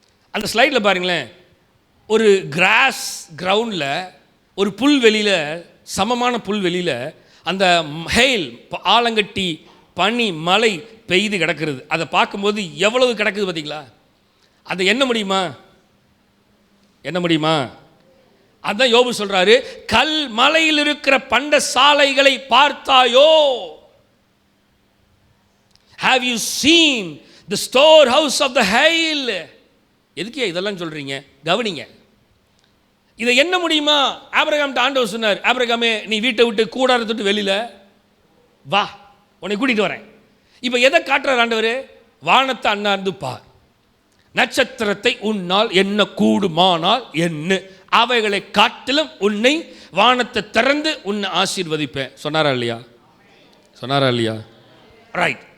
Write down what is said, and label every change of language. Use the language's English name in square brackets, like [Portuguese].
[Tamil] அந்த ஸ்லைடில் பாருங்களேன், ஒரு கிராஸ் கிரவுண்டில், ஒரு புல்வெளியில், சமமான புல்வெளியில் அந்த ஹெயில் ஆலங்கட்டி பனி மழை பெய்து கிடக்கிறது. அதை பார்க்கும்போது எவ்வளவு கிடக்குது பார்த்தீங்களா? அதை என்ன முடியுமா? என்ன முடியுமா? அதான் யோபு சொல்றாரு, கல் மலையில் இருக்கிற பண்ட சாலைகளை பார்த்தாயோ? [English] Have you seen the storehouse of the hail? [Tamil] எதுக்கு இதெல்லாம் சொல்றீங்க? கவனிங்க. இதை என்ன முடியுமா? ஆபிரகாம்ட்ட ஆண்டவர் சொன்னார், ஆபிரகாமே நீ வீட்டை விட்டு கூடாரத்தை விட்டு வெளியில வா, உன்னை கூட்டிட்டு வரேன். இப்போ எதை காட்டுறார் ஆண்டவர்? வானத்தை அண்ணாந்து பார், நட்சத்திரத்தை உன்னால் என்ன கூடுமானால் என்ன, அவைகளை காட்டிலும் உன்னை வானத்தை திறந்து உன்னை ஆசீர்வதிப்பேன். சொன்னாரா இல்லையா? சொன்னாரா இல்லையா? ரைட்.